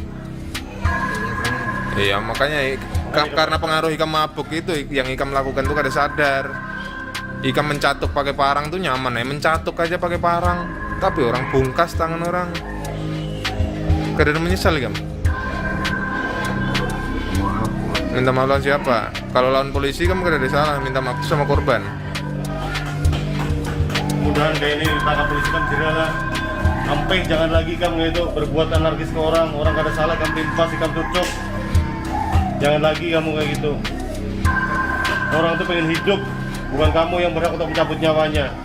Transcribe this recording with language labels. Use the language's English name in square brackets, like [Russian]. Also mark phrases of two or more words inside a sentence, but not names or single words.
[Banjar] Iya makanya karena pengaruh ikam mabuk itu yang ikam lakukan tuh kada sadar. Ikam mencatuk pakai parang tuh nyaman ya, mencatuk aja pakai parang. Tapi orang bungkas tangan orang. Kada menyesal ikam? Minta maaf lawan siapa? Kalau lawan polisi kamu kada ada salah, [Indonesian] minta maaf sama korban. Mudahan kayak ini ditangkap polisi kan jerah lah. Sampai jangan lagi kamu itu berbuat anarkis ke orang kada salah kamu timpas, kamu tutup. Jangan lagi kamu kayak gitu. Orang tuh pengen hidup, bukan kamu yang berhak untuk mencabut nyawanya.